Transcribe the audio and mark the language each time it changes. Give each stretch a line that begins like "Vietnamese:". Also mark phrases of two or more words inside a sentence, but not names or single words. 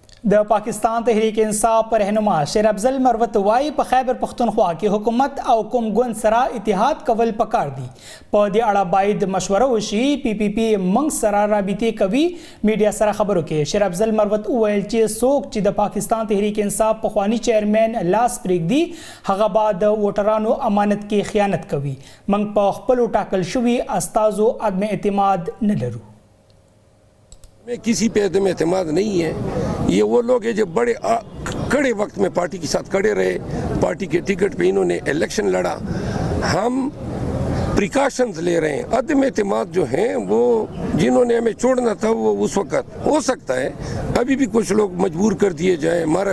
Pashto: د پاکستان تحریک انصاف رهنما شیر افضل مروت وای په خیبر پختونخوا کې حکومت او کوم ګوند سره اتحاد کول پکار دي په دې اړه باید مشوره وشي پی منګ سره رابطې کوي میډیا سره خبرو کې شیر افضل مروت وویل چې څوک چې د پاکستان تحریک انصاف پخوانی چیرمن لاس پرېږدي هغه بعد د ووټرانو امانت کې خیانت کوي موږ په خپلو ټاکل شوي استازو عدم اعتماد نه لرو
Urdu: میں کسی پہ عدم اعتماد نہیں ہے۔ یہ وہ لوگ ہیں جو بڑے کڑے وقت میں پارٹی کے ساتھ کھڑے رہے، پارٹی کے ٹکٹ پہ انہوں نے الیکشن لڑا. ہم پریکاشنز لے رہے ہیں. عدم اعتماد جو ہیں وہ جنہوں نے ہمیں چھوڑنا تھا وہ اس وقت ہو سکتا ہے ابھی بھی کچھ لوگ مجبور کر دیے جائے، مارا